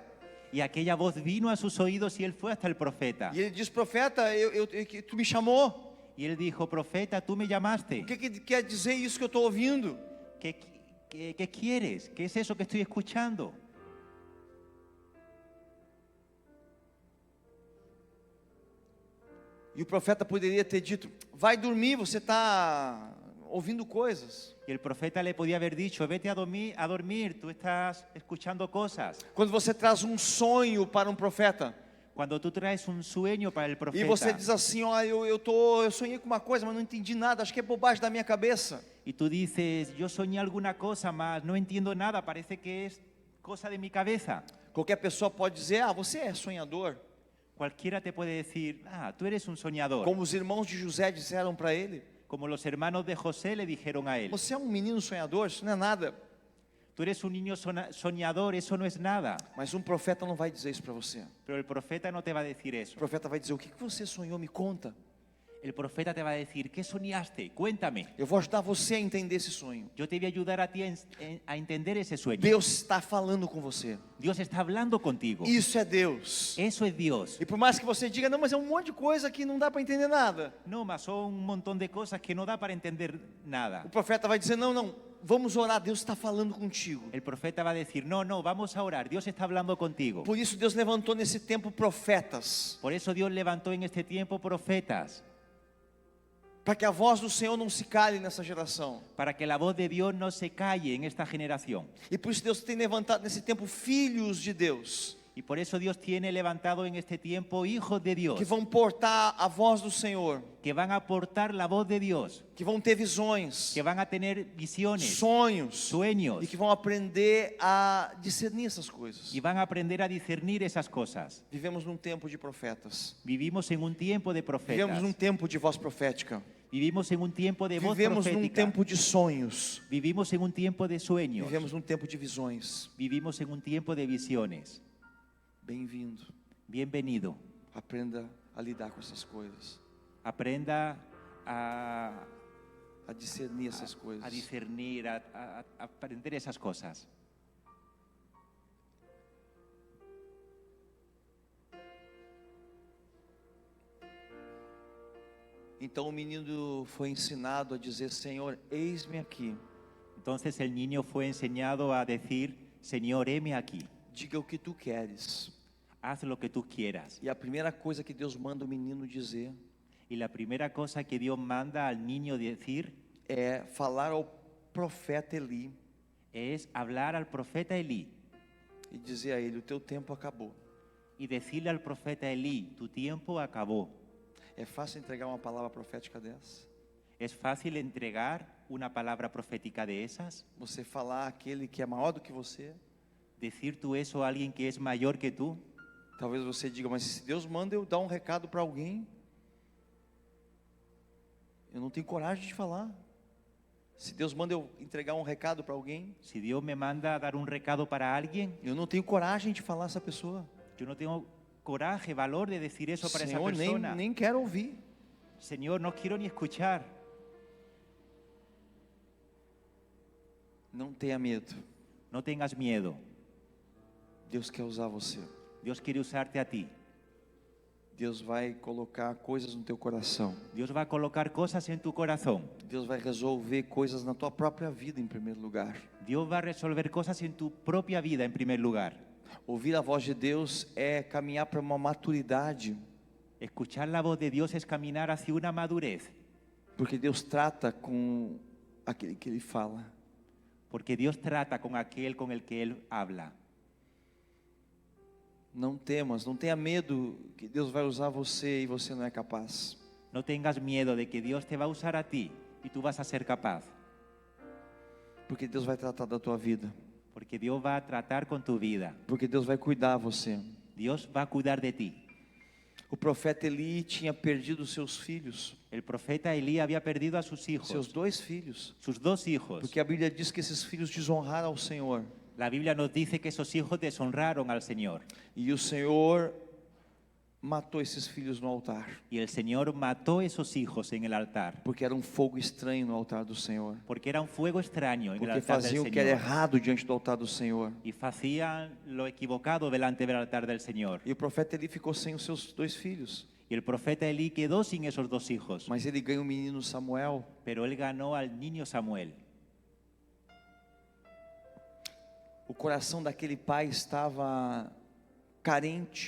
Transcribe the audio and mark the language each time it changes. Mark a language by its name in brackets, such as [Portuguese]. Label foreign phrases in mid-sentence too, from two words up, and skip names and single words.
[Spanish] Y aquella voz vino a sus oídos y él fue hasta el profeta. [Portuguese] E ele diz: profeta, tu me chamou. [Spanish] Y él dijo: profeta, tú me llamaste. [Portuguese] O que quer dizer isso que eu estou ouvindo? [Spanish] ¿Qué quieres? ¿Qué es eso que estoy escuchando? [Portuguese] E o profeta poderia ter dito: vai dormir, você está ouvindo coisas. [Spanish] Y el profeta le podía haber dicho: vete a dormir, tú estás escuchando cosas. [Portuguese] Quando você traz um sonho para um profeta, [Spanish] Cuando tú traes un sueño para el [Portuguese] E você profeta diz assim, ó, eu sonhei com uma coisa, mas não entendi nada, acho que é bobagem da minha cabeça. [Spanish] y tú dices, yo soñé alguna cosa, mas no entiendo nada, parece que es cosa de mi cabeza. [Portuguese] Qualquer pessoa pode dizer, você é sonhador. [Spanish] Cualquiera te puede decir, tú eres un soñador. [Portuguese] Como os irmãos de José disseram para ele, [Spanish] Como los hermanos de José le dijeron a él, [Portuguese] você é um menino sonhador, isso não é nada. [Spanish] tú eres un niño soñador, eso no es nada. [Portuguese] Mas um profeta não vai dizer isso para você. [Spanish] Pero el profeta no te va a decir [Portuguese] O [Spanish] eso. [Portuguese] profeta vai dizer, o que você sonhou, me conta. [Spanish] El profeta te va a decir, ¿qué soñaste? Cuéntame. [Portuguese] Eu vou ajudar você a entender esse sonho. [Spanish] Yo te voy a ayudar a ti a entender ese sueño. [Portuguese] Deus está falando com você. [Spanish] Dios está hablando contigo. [Portuguese] Isso é Deus. [Spanish] Eso es Dios. [Portuguese] E por mais que você diga, não, mas é um monte de coisa que não dá para entender nada. [Spanish] No, mas son un montón de cosas que no da para entender nada. [Portuguese] O profeta vai dizer, não, vamos orar, Deus está falando contigo. [Spanish] El profeta va a decir, no, vamos a orar, Dios está hablando contigo. [Portuguese] Por isso Deus levantou nesse tempo profetas, [Spanish] Por eso Dios levantó en este tiempo profetas, [Portuguese] para que a voz do Senhor não se cale nessa geração. [Spanish] para que la voz de Dios no se calle en esta generación. [Portuguese] E por isso Deus tem levantado nesse tempo filhos de Deus, [Spanish] Y por eso Dios tiene levantado en este tiempo hijos de Dios, [Portuguese] que vão portar a voz do Senhor, [Spanish] que van a aportar la voz de Dios, [Portuguese] que vão ter visões, [Spanish] que van a tener visiones, [Portuguese] sonhos, [Spanish] sueños, [Portuguese] e que vão aprender a discernir essas coisas. [Spanish] y van a aprender a discernir esas cosas. [Portuguese] Vivemos num tempo de profetas. [Spanish] Vivimos en un tiempo de profetas. [Portuguese] Vivemos num tempo de voz profética. [Spanish] Vivimos en un tiempo de voz [Portuguese] Vivemos num [Spanish] profética. [Portuguese] tempo de sonhos. [Spanish] Vivimos en un tiempo de sueños. [Portuguese] Vivemos num tempo de visões. [Spanish] Vivimos en un tiempo de visiones. [Portuguese] Bem-vindo. [Spanish] Bienvenido. [Portuguese] Aprenda a lidar com essas coisas. [Spanish] Aprenda a [Portuguese] discernir essas coisas. [Spanish] a discernir, a aprender esas cosas. [Portuguese] Então o menino foi ensinado a dizer, Senhor, eis-me aqui. [Spanish] Entonces el niño fue enseñado a decir, Señor, heme aquí, [Portuguese] Diga o que tu queres. [Spanish] haz lo que tú quieras. [Portuguese] E a primeira coisa que Deus manda o menino dizer [Spanish] Y la primera cosa que Dios manda al niño decir [Portuguese] é falar ao profeta Eli [Spanish] es hablar al profeta Elí [Portuguese] e dizer a ele, o teu tempo acabou. [Spanish] y decirle al profeta Elí, tu tiempo acabó. [Portuguese] É fácil entregar uma palavra profética dessa? [Spanish] ¿Es fácil entregar una palabra profética de esas? [Portuguese] Você falar àquele que é maior do que você? [Spanish] ¿Decir tú eso a alguien que es mayor que tú? [Portuguese] Talvez você diga, mas se Deus manda eu dar um recado para alguém, eu não tenho coragem de falar. Se Deus manda eu entregar um recado para alguém, [Spanish] Si Dios me manda a dar un recado para alguien, [Portuguese] eu não tenho coragem de falar a essa pessoa. [Spanish] yo no tengo coraje, valor de decir eso para esa [Portuguese] Senhor, [Spanish] persona. [Portuguese] nem quero ouvir. [Spanish] Señor, no quiero ni escuchar. [Portuguese] Não tenha medo. [Spanish] No tengas miedo. [Portuguese] Deus quer usar você. [Spanish] Dios quiere usarte a ti. [Portuguese] Deus vai colocar coisas no teu coração. [Spanish] Dios va a colocar cosas en tu corazón. [Portuguese] Deus vai resolver coisas na tua própria vida em primeiro lugar. [Spanish] Dios va a resolver cosas en tu propia vida en primer lugar. [Portuguese] Ouvir a voz de Deus é caminhar para uma maturidade, [Spanish] Escuchar la voz de Dios es caminar hacia una madurez. [Portuguese] porque Deus trata com aquele que Ele fala. [Spanish] Porque Dios trata con aquel con el que Él habla. [Portuguese] Não temas, não tenha medo que Deus vai usar você e você não é capaz. [Spanish] No tengas miedo de que Dios te va a usar a ti y tú vas a ser capaz. [Portuguese] Porque Deus vai tratar da tua vida. [Spanish] Porque Dios va a tratar con tu vida. [Portuguese] Porque Deus vai cuidar de você. [Spanish] Dios va a cuidar de ti. [Portuguese] O profeta Eli tinha perdido seus filhos, [Spanish] El profeta Elí había perdido a sus hijos, [Portuguese] seus 2 filhos. [Spanish] sus 2 hijos. [Portuguese] Porque a Bíblia diz que esses filhos desonraram ao Senhor. [Spanish] La Biblia nos dice que esos hijos deshonraron al Señor. [Portuguese] E o Senhor matou esses filhos no altar. [Spanish] Y el Señor mató esos hijos en el altar. [Portuguese] Porque era um fogo estranho no altar do Senhor. [Spanish] Porque era un fuego extraño en el [Portuguese] Porque [Spanish] altar del [Portuguese] faziam o que era [Spanish] Señor. [Portuguese] errado diante do altar do Senhor. [Spanish] Y hacían lo equivocado delante del altar del Señor. [Portuguese] E o profeta Eli ficou sem os seus 2 filhos. [Spanish] Y el profeta Elí quedó sin esos 2 hijos. [Portuguese] Mas ele ganha o menino Samuel. [Spanish] Pero él ganó al niño Samuel. [Portuguese] O coração daquele pai estava carente.